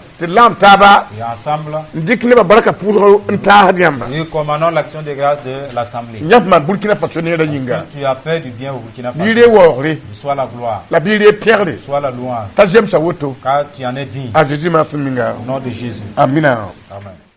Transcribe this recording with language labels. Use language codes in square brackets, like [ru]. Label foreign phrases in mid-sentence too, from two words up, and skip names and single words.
[mos] tɩ laam taaba [fr] Et ensemble, [mos] n dɩk nebã barka pʋʋsg n taasd yãmba [fr] nous commandons l'action de grâce de l'Assemblée. [mos] yãmb maan burkina faso neerã yĩnga [fr] Que tu as fait du bien au Burkina Faso. [mos] biire waoogre [fr] Sois la gloire, [mos] la biire pẽgre [fr] sois la louange, [mos] t'a zemsa woto [fr] car tu en es digne. [mos] a zeezi maa sẽn minga [fr] Au nom de Jésus. [mos] amina [fr] Amen.